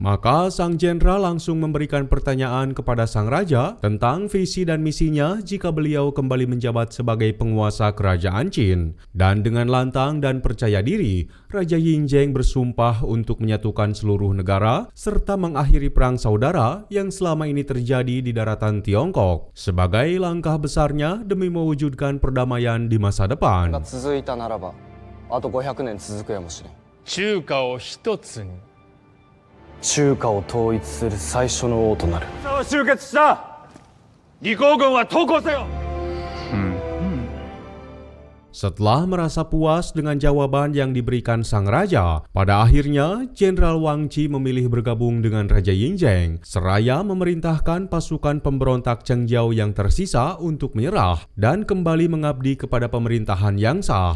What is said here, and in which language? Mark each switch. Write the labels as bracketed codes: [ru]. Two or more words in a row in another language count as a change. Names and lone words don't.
[id] Maka sang jenderal langsung memberikan pertanyaan kepada sang raja tentang visi dan misinya jika beliau kembali menjabat sebagai penguasa kerajaan Qin. Dan dengan lantang dan percaya diri, Raja Yinzheng bersumpah untuk menyatukan seluruh negara serta mengakhiri perang saudara yang selama ini terjadi di daratan Tiongkok sebagai langkah besarnya demi mewujudkan perdamaian di masa depan. [ja] 続いたならば、あと500年続くやもしれん。中華を一つに。中華を統一する最初の王となる。集結した。李光軍は投降せよ。 [id] Setelah merasa puas dengan jawaban yang diberikan sang raja, pada akhirnya Jenderal Wang Qi memilih bergabung dengan Raja Yinzheng, seraya memerintahkan pasukan pemberontak Chengjiao yang tersisa untuk menyerah dan kembali mengabdi kepada pemerintahan yang sah.